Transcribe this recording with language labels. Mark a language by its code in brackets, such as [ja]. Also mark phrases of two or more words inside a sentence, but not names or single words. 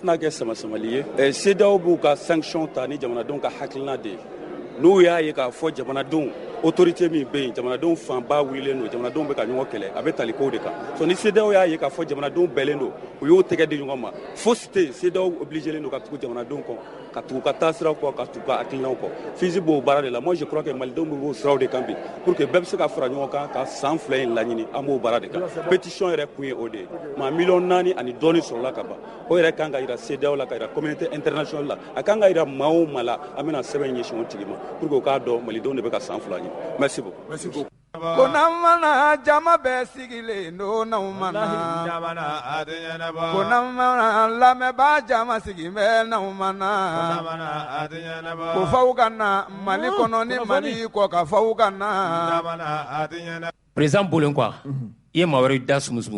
[bm] tɛna kɛ sama-samali ye CEDEAO b'u ka sanction ta ni jamanadenw ka hakilina de ye n'u y'a ye k'a fɔ jamanadenw autorité min bɛ yen jamanadenw fanba wililen don jamanadenw bɛ ka ɲɔgɔn kɛlɛ a bɛ tali kow de kan so ni CEDEAO y'a ye k'a fɔ jamanadenw bɛɛlen don u y'o tɛgɛ di ɲɔgɔn ma fosi tɛ yen CEDEAO obligelen don ka tugu jamanadenw kɔ ka tugu ka taa siraw kɔ ka tugu ka hakilinaw kɔ FISI b'o baara de la [fr] moi je crois que [bm] malidenw bɛ b'o siraw de kan bi [fr] pour que [bm] bɛɛ bɛ se ka fara ɲɔgɔn kan ka san 2 in laɲini an b'o baara de kan pétition yɛrɛ kun ye o de ye maa 4 ani dɔɔni sɔrɔla ka ban o yɛrɛ kan ka jira CEDEAO la ka jira [fr] communauté internationale [bm] la a kan ka jira maa o maa la an bɛna sɛbɛn ɲɛsin o tigi ma [fr] pour que [bm] o k'a dɔn malidenw de bɛ ka san 2 ɲini [fr] merci beaucoup. [bm] ko n'an mana jama bɛɛ sigilen don n'anw mana ko n'an mana lamɛnbaa jama sigilen bɛ n'anw mana ko faw ka na Mali kɔnɔ ni Mali kɔ ka faw ka na. Président Bolen quoi i ye maa wɛrɛ da sumusumu.